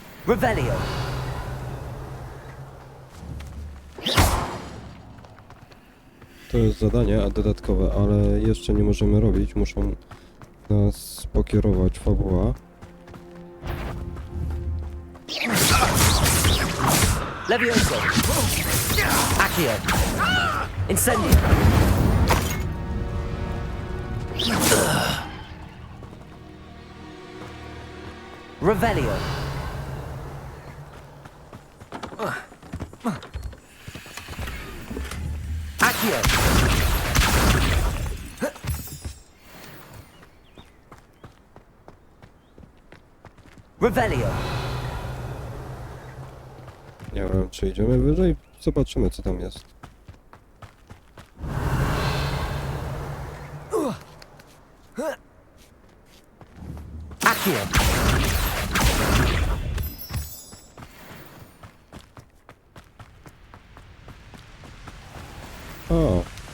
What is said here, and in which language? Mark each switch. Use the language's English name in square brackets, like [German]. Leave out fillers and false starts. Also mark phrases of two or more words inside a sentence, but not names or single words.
[Polish] Revelio. To jest zadanie, a dodatkowe, ale jeszcze nie możemy robić. Muszą nas pokierować fabuła. Levioso. Accio. Incendio. Revelio. Accio. Revelio. Nie wiem, czy idziemy wyżej. Zobaczymy, co tam jest. Accio. O!